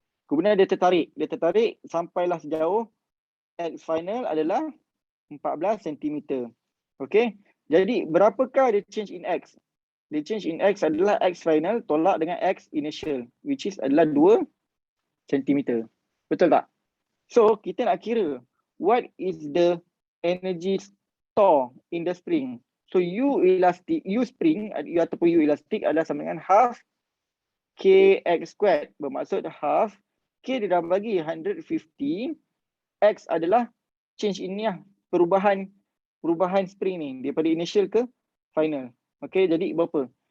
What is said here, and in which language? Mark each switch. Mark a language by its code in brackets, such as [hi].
[ms] Kemudian dia tertarik sampailah sejauh X final adalah 14 cm. Okay. Jadi berapakah dia change in X? Dia change in X adalah X final tolak dengan X initial, which is adalah 2 cm. Betul tak? [en] So [ms] kita nak kira [en] what is the energy store in the spring. [ms] So U spring ataupun U elastic adalah sama dengan half kx squared. Bermaksud half k dia dah bagi 150, x adalah change in ni lah, perubahan spring ni daripada initial ke final. Okay, jadi berapa?